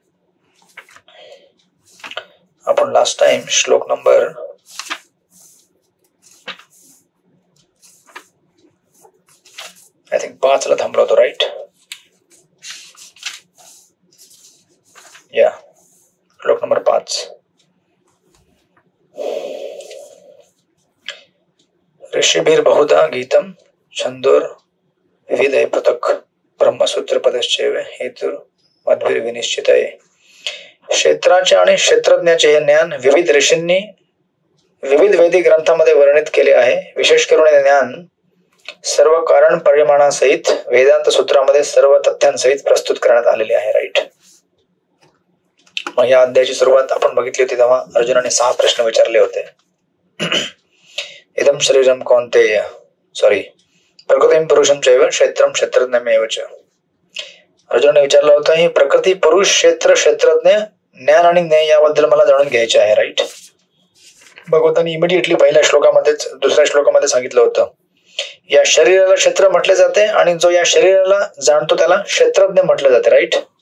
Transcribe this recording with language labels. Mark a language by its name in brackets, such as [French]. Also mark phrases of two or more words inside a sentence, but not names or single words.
[Marathi] आपण [English] last time [Marathi] श्लोक नंबर [English] I think [Marathi] 5 ला थांबलो होतो, राईट? या श्लोक नंबर 5. [Sanskrit] ऋषिभिर बहुधा गीतम छंदोर विविधय पृथक ब्रह्मसूत्र पदश्चैव हेतुर मध्वीर विनिश्चितये. [Marathi] क्षेत्राचे आणि क्षेत्रज्ञाचे हे ज्ञान विविध ऋषींनी विविध वैदिक ग्रंथांमध्ये वर्णित केले आहे. विशेष करून हे ज्ञान सर्व कारण परिमाणासहित वेदांत सूत्रामध्ये सर्व तथ्यांसहित प्रस्तुत करण्यात आलेले आहे, राईट? मग या अध्यायाची सुरुवात आपण बघितली होती तेव्हा अर्जुनाने 6 प्रश्न विचारले होते. [Sanskrit] इदम शरीरम कौन्तेय, प्रकृतिम पुरुषम चैव क्षेत्रम क्षेत्रज्ञमेव च. [Marathi] अर्जुनाने विचारलं होतं, ही प्रकृती, पुरुष, क्षेत्र, क्षेत्रज्ञ, ज्ञान आणि ज्ञेय याबद्दल मला जाणून घ्यायचे आहे, राईट? भगवंतांनी इमिडिएटली पहिल्या श्लोकामध्येच दुसऱ्या श्लोकामध्ये सांगितलं होतं, या शरीराला क्षेत्र म्हटले जाते आणि जो या शरीराला जाणतो त्याला क्षेत्रज्ञ म्हटले जाते, राईट?